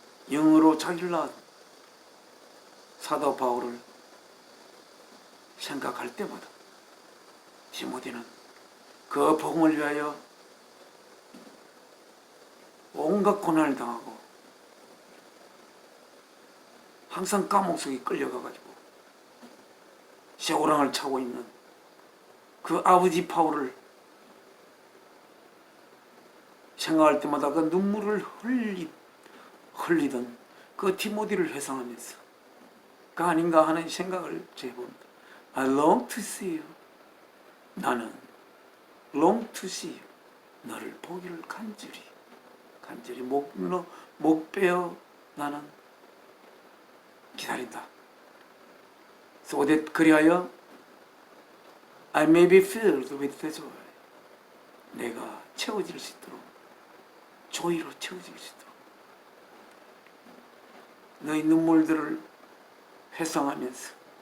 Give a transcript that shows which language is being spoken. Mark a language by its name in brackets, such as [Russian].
[Korean] 영어로 자기를 낳은 사도 바울을 생각할 때마다 디모데는 그 복음을 위하여 온갖 고난을 당하고 항상 감옥 속에 끌려가가지고 쇠고랑을 차고 있는 그 아버지 바울을 생각할 때마다 그 눈물을 흘리던 그 디모데를 회상하면서 그 아닌가 하는 생각을 해봅니다. [English] I long to see you, [Korean] 나는 [English] long to see you, [Korean] 너를 보기를 간절히 목 베어 나는 기다린다. [English] So that [Korean] 그리하여 [English] I may be filled with the joy, [Korean] 내가 채워질 수 있도록, 조이로 채워질 수 있도록 너의 눈물들을 회상하면서